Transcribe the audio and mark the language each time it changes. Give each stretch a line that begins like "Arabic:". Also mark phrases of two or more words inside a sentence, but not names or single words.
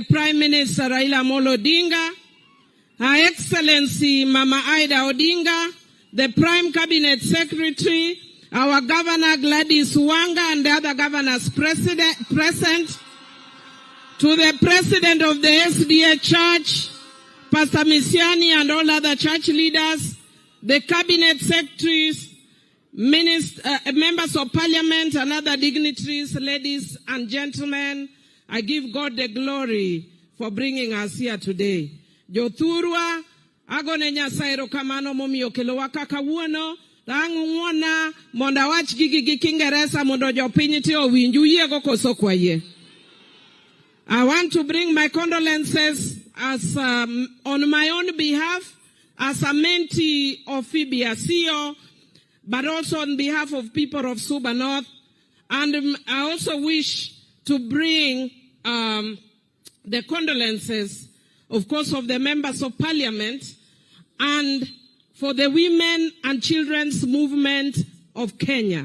English: Prime Minister Raila Amolo Odinga, Her Excellency Mama Ida Odinga, the Prime Cabinet Secretary, our Governor Gladys Wanga and the other governors present, to the President of the SDA Church, Pastor Misiani and all other church leaders, the Cabinet Secretaries, members of Parliament and other dignitaries, ladies and gentlemen, I give God the glory for bringing us here today.
Luo (Kenya and Tanzania): Jo Thurwa, agone nyasaye erokamano momiyo kelowa ka kawuono. Tang'uona monda wach gi Kiingereza mondo jopiny te owinju yiego koso kwaye.
English: I want to bring my condolences as on my own behalf as a mentee of Phoebe Asio, but also on behalf of people of Suba North. And I also wish to bring the condolences, of course, of the members of Parliament and for the women and children's movement of Kenya.